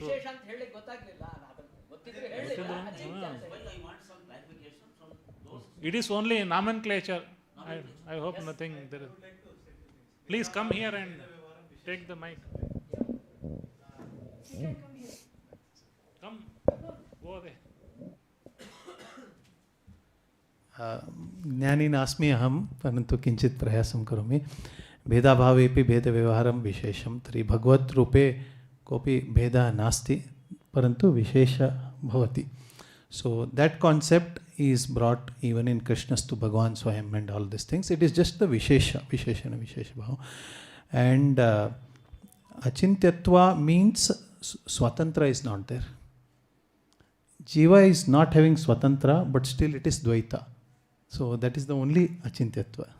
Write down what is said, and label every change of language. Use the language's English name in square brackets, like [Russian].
[Kannada] ವಿಶೇಷ ಅಂತ ಹೇಳಲಿಕ್ಕೆ ಗೊತ್ತಾಗ್ಲಿಲ್ಲ ಅದನ್ನು ಗೊತ್ತಿದ್ರೆ ಹೇಳಿಲ್ಲ ಅಚಿಂತ್ಯ ಅಂತ [English] Why I want some clarification from those. It is only nomenclature. I hope nothing there is. Please come here and take the mic. Come. Go there. [Sanskrit] ज्ञानी नास्मि अहं परन्तु किञ्चित् प्रयासं करोमि भेदाभावेपि भेदव्यवहारं विशेषं तर्हि भगवद्रूपे कोऽपि भेदः नास्ति परन्तु विशेषः भवति [English] So that concept is brought even in Krishnastu Bhagavan Swayam and all these things. It is just the Vishesha Bhava. And Achintyatva means Swatantra is not there. Jiva is not having Swatantra, but still it is Dvaita. So that is the only Achintyatva.